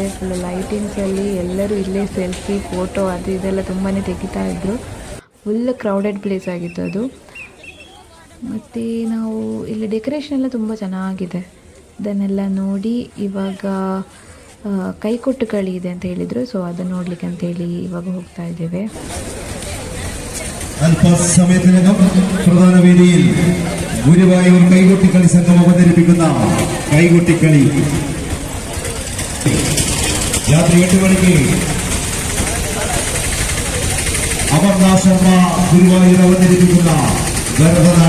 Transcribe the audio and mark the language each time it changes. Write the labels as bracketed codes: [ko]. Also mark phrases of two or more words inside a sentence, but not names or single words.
[en] full lightingsalli [kn] ಎಲ್ಲರೂ ಇಲ್ಲೇ [en] selfie, photo [kn] ಅದು ಇದೆಲ್ಲ ತುಂಬಾ ತೆಗಿತಾ ಇದ್ದರು. [en] full crowded place [kn] ಆಗಿತ್ತು ಅದು. ಮತ್ತು ನಾವು ಇಲ್ಲಿ ಡೆಕೋರೇಷನ್ ಎಲ್ಲ ತುಂಬ ಚೆನ್ನಾಗಿದೆ. ಅದನ್ನೆಲ್ಲ ನೋಡಿ ಇವಾಗ ಕೈಕೊಟ್ಟು ಕಳಿ ಇದೆ ಅಂತ ಹೇಳಿದರು. ಸೊ ಅದನ್ನು ನೋಡಲಿಕ್ಕೆ ಅಂತೇಳಿ ಇವಾಗ ಹೋಗ್ತಾ ಇದ್ದೇವೆ. [ml] അല്പ സമയത്തിനകം പ്രധാന വേദിയിൽ ഗുരുവായൂർ കൈകൊട്ടിക്കളി സംഘം അവതരിപ്പിക്കുന്ന കൈകൊട്ടിക്കളി രാത്രി 8 മണിക്ക് അമർനാശർമ്മ ഗുരുവായൂർ അവതരിപ്പിക്കുന്ന ഭരതനാട്യം.